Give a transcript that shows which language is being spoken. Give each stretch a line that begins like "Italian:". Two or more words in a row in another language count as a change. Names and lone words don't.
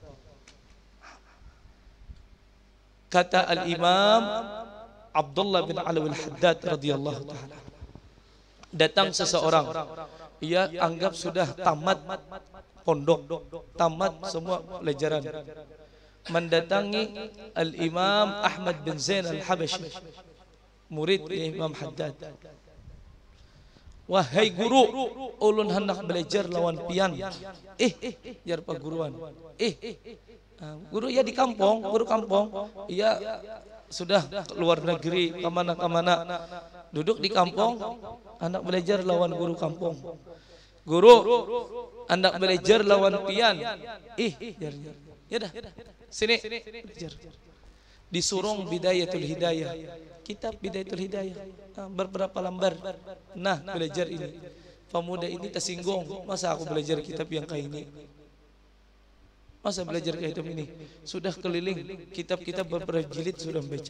Indonesian: Kata Al-Imam Abdullah bin Alwi Al-Haddad
Arabic: رضي الله تعالى,
Indonesian: datang seseorang, ia anggap sudah tamat pondok, tamat semua pelajaran, mendatangi Al-Imam Ahmad bin Zain Al-Habashi, murid Imam Haddad.
Banjar: Wahai guru, ulun hendak belajar lawan pian. Jar pak guruan.
Indonesian: Guru ya di kampung, guru kampung. Ia sudah keluar negeri kemana-kemana. Duduk di kampung, anak belajar lawan guru kampung.
Banjar: Guru, anak belajar lawan pian. Ya dah, sini belajar.
Indonesian: Disurung Bidayatul Hidayah, kitab Bidayatul Hidayah, beberapa lembar. Nah, belajar ini. Pemuda ini tersinggung, masa aku belajar kitab yang kayak ini? Masa belajar kitab ini? Sudah keliling kitab-kitab beberapa jilid sudah membaca.